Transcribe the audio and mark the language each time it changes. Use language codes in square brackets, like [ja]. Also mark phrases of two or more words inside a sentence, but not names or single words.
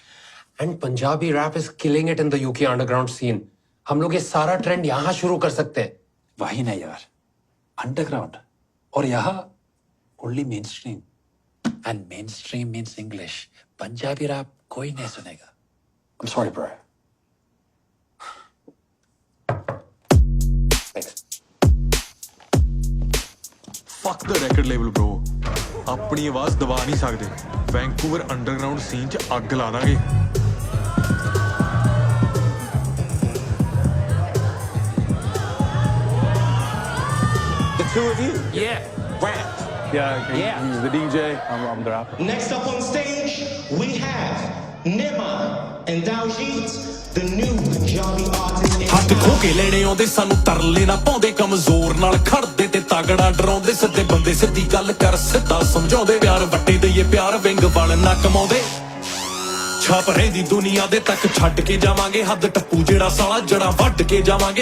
[en] and Punjabi rap is killing it in the UK underground scene. [hi] हम लोग ये सारा ट्रेंड यहाँ शुरू कर सकते हैं। वही नहीं यार, [en] अंडरग्राउंड [hi] और यहाँ [en] only main stream, and main stream means English. [hi] पंजाबी रैप कोई नहीं सुनेगा। [en] I'm sorry, bro. Thanks. fuck the wrecked label bro, [pa] ਆਪਣੀ ਆਵਾਜ਼ ਦਬਾ ਨਹੀਂ ਸਕਦੇ। ਵੈਂਕੂਵਰ [en] underground scene [pa] 'ਚ ਅੱਗ ਲਾ ਦਾਂਗੇ। [en] The two of you? Yeah. Rap. Yeah. He's the DJ. I'm the rapper. Next up on stage, we have Nima and Daljit, the new Punjabi artist. [pa] ਹੱਥ ਖੋ ਕੇ ਲੈਣੇ ਆਉਂਦੇ ਸਾਨੂੰ ਤਰਲੇ ਨਾ ਪਾਉਂਦੇ, ਕਮਜ਼ੋਰ ਨਾਲ ਖੜਦੇ ਤੇ ਤਾਗੜਾ ਡਰਾਉਂਦੇ। ਸਿੱਧੇ ਬੰਦੇ ਸਿੱਧੀ ਗੱਲ ਕਰ ਸਿੱਧਾ ਸਮਝਾਉਂਦੇ, ਪਿਆਰ ਵੱਟੇ ਦਈਏ ਪਿਆਰ ਵਿੰਗ ਵਾਲ ਨਾ ਕਮਾਉਂਦੇ। ਛਾਪ ਰਹਿੰਦੀ ਦੁਨੀਆ ਦੇ ਤੱਕ ਛੱਡ ਕੇ ਜਾਵਾਂਗੇ, ਹੱਦ ਟੱਪੂ ਜਿਹੜਾ ਸਾਲਾ ਜੜਾ ਵੱਢ ਕੇ ਜਾਵਾਂਗੇ।